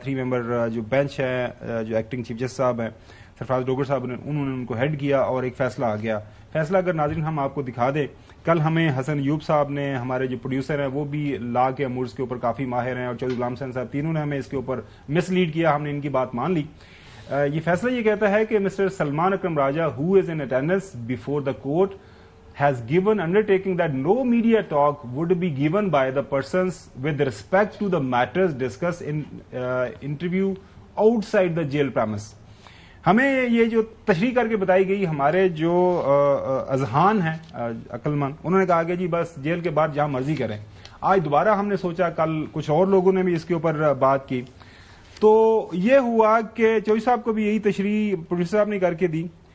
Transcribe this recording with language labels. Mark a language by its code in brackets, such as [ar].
[ur] 3 ممبر جو بینچ ہے, جو ایکٹنگ چیف جسٹس صاحب ہیں سرفراز ڈوگر صاحب نے, انہوں نے ان کو ہیڈ کیا اور ایک فیصلہ آ گیا. فیصلہ اگر ناظرین ہم آپ کو دکھا دیں, کل ہمیں حسن ایوب صاحب نے, ہمارے جو پروڈیوسر ہیں وہ بھی لا کے امورز کے اوپر کافی ماہر ہیں, اور چودھری غلام حسین صاحب, تینوں نے ہمیں اس کے اوپر مس لیڈ کیا, ہم نے ان کی بات مان لی. یہ فیصلہ یہ کہتا ہے کہ [en] Mister Salman Akram Raja who is in attendance before the court has given undertaking that no media talk would be given by the persons with respect to the matters discussed in interview outside the jail premise. [ur] ہمیں یہ جو تشریح کر کے بتائی گئی, ہمارے جو اذہان ہیں عقل مند, انہوں نے کہا کہ جی بس جیل کے بعد جہاں مرضی کریں. آج دوبارہ ہم نے سوچا, کل کچھ اور لوگوں نے بھی اس کے اوپر بات کی, تو یہ ہوا کہ چوہدری صاحب کو بھی یہی تشریح پروڈیوسر صاحب نے کر کے دی.